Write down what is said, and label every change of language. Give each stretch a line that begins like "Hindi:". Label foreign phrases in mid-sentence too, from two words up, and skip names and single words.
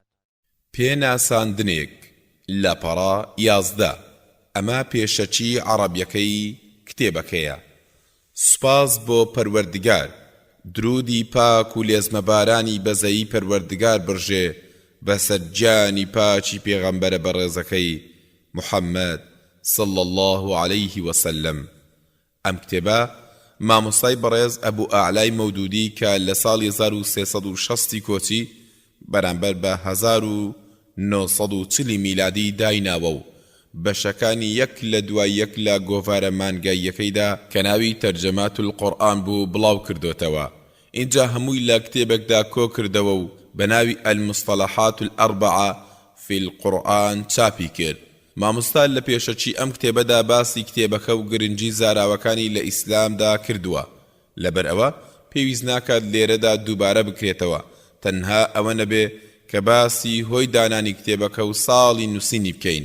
Central Kurdish: پێناساندنێک لە پەڕا 11 ئەمە پێشەچی عەرەبیەکەی کتێبەکەیە. سوپاس بۆ پەروەردگار، درودی پاک و لێزمەبارانی بەزەیی پەروەردگار بڕژێ بەسەر گیانی پاچی پێغەمبەرە بەڕێزەکەی محەممەد
Arabic: صلى الله عليه وسلم.
Central Kurdish: ئەم کتێبە مامۆستای بەڕێز ئەبوو ئاعلای مەودودی کە لە ساڵی 1360 کۆچی بەرامبەر بە 1940 میلادی دایناوە و بەشەکانی یەک لە دوای یەک لە گۆڤارە مانگاییەکەیدا کە ناوی تەرجەمات القورئان بوو بڵاو کردوتەوە. اینجا هەمووی لە کتێبێکدا کۆ کردەوە و بە ناوی المصطلحات الأربعة في القورئان چاپی کرد. مامۆستا لە پێشەچی ئەم کتێبەدا باسی کتێبەکە و گرنگی زاراوەکانی لە ئیسلامدا کردووە. لەبەر ئەوە پێویست ناکات لێرەدا دووبارە بکرێتەوە، تەنها ئەوە نەبێ کە باسی هۆی دانانی کتێبەکە و ساڵی نووسینی بکەین.